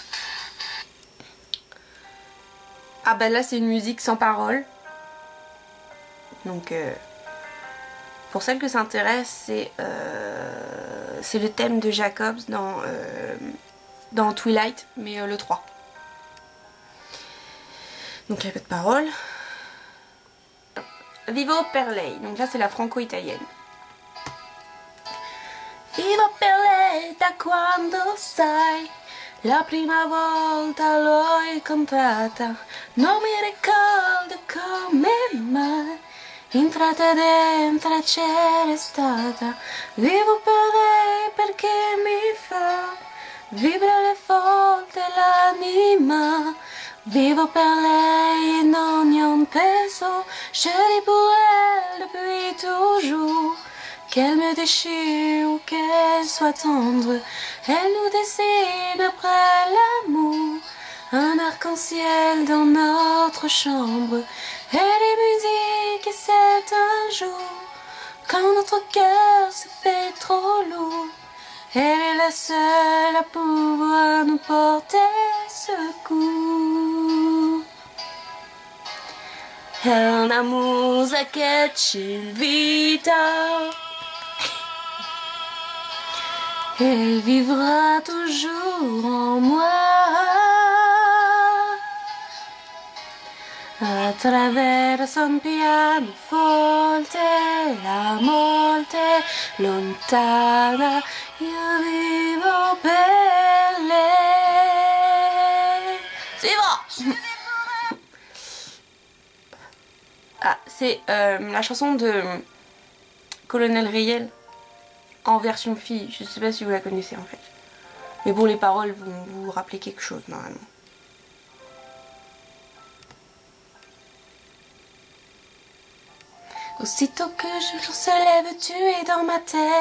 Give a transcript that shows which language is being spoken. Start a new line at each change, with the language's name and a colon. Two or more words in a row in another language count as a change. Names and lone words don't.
French: Ah bah là, c'est une musique sans parole. Donc, pour celles que ça intéresse, c'est c'est le thème de Jacobs dans Twilight, mais le 3. Donc il n'y a pas de parole.
Italian: Vivo per lei,
French: donc là c'est la franco-italienne.
Italian: Vivo per lei da quando sai, la prima volta l'ho incontrata, non mi ricordo come mai, entrata dentro c'era stata. Vivo per lei perché mi fa vibrare forte l'anima. Vivo per lei
French: et non y a un peso, je vis pour elle depuis toujours. Qu'elle me déchire ou qu'elle soit tendre, elle nous dessine après l'amour un arc-en-ciel dans notre chambre. Elle est musique et c'est un jour quand notre cœur se fait trop lourd. Elle est la seule à pouvoir nous porter secours.
Italian: È una musa che ci invita.
French: Elle vivra toujours en moi.
Italian: Attraverso un pianoforte, la morte lontana, io vivo per lei.
French: C'est bon. Ah, c'est la chanson de Colonel Riel en version fille. Je sais pas si vous la connaissez en fait. Mais bon, les paroles vont vous rappeler quelque chose normalement. Aussitôt que le jour se lève, tu es dans ma tête.